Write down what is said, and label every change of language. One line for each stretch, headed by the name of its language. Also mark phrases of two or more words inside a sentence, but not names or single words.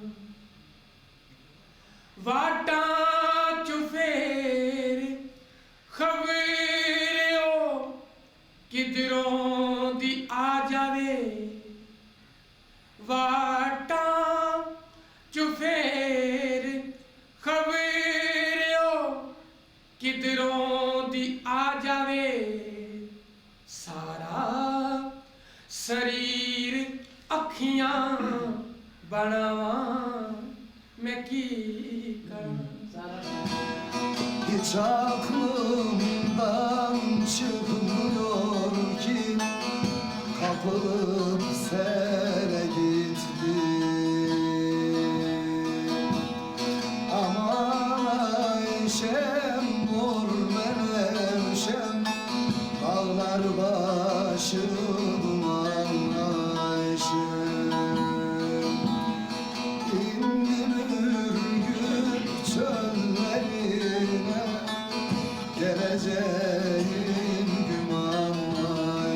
Punjabi: ਵਾਟਾਂ ਚ ਫੇਰ ਖ਼ਬਰੇਓ ਕਿੱਧਰੋਂ ਦੀ ਆ ਜਾਵੇ ਵਾਟਾਂ ਚ ਫੇਰ ਖ਼ਬਰੇਓ ਕਿੱਧਰੋਂ ਦੀ ਆ ਜਾਵੇ ਸਾਰਾ ਸਰੀਰ ਅੱਖੀਆਂ ਬਣਾਵਾਂ ਮੈਂ ਕੀ ਕਰਾਂ
Turkish: Hiç aklımdan çıkmıyor ki kapılıp sere gittim aman Ayşem mor menevşem dağlar başı duman Ayşem İndim ürgüp çöllerine geleceğin güman